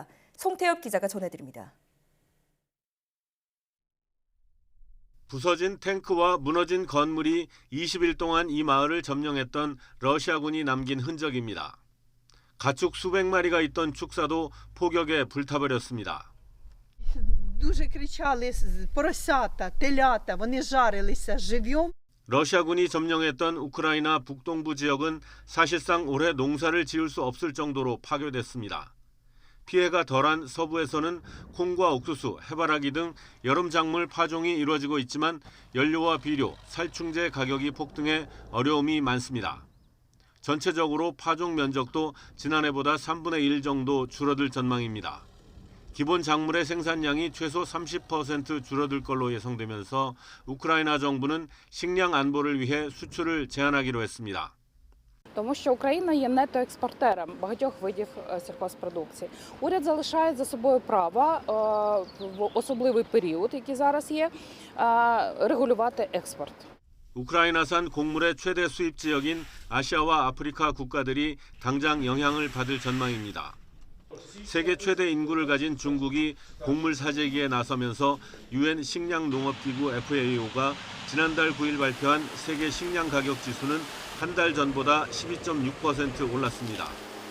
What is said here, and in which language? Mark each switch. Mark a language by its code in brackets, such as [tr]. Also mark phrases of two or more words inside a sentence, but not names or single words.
[ko] 송태엽 기자가 전해드립니다. 부서진 탱크와 무너진 건물이 20일 동안 이 마을을 점령했던 러시아군이 남긴 흔적입니다. 가축 수백 마리가 있던 축사도 폭격에 불타버렸습니다. [uk] Дуже кричали поросята, телята, вони жарилися живьом. [ko] 러시아군이 점령했던 우크라이나 북동부 지역은 사실상 올해 농사를 지을 수 없을 정도로 파괴됐습니다. 피해가 덜한 서부에서는 콩과 옥수수, 해바라기 등 여름 작물 파종이 이루어지고 있지만 연료와 비료, 살충제 가격이 폭등해 어려움이 많습니다. 전체적으로 파종 면적도 지난해보다 3분의 1 정도 줄어들 전망입니다. 기본 작물의 생산량이 최소 30% 줄어들 걸로 예상되면서 우크라이나 정부는 식량 안보를 위해 수출을 제한하기로 했습니다. [uk] Тому що Україна є нетоекспортером багатьох видів сільгосппродукції. Уряд залишає за собою право в особливий період, який зараз є, регулювати експорт. [ko] 우크라이나산 곡물의 최대 수입 지역인 아시아와 아프리카 국가들이 당장 영향을 받을 전망입니다. 세계 최대 인구를 가진 중국이 곡물 사재기에 나서면서 UN 식량농업기구 FAO가 지난달 9일 발표한 세계 식량 가격 지수는 한 달 전보다 12.6% 올랐습니다.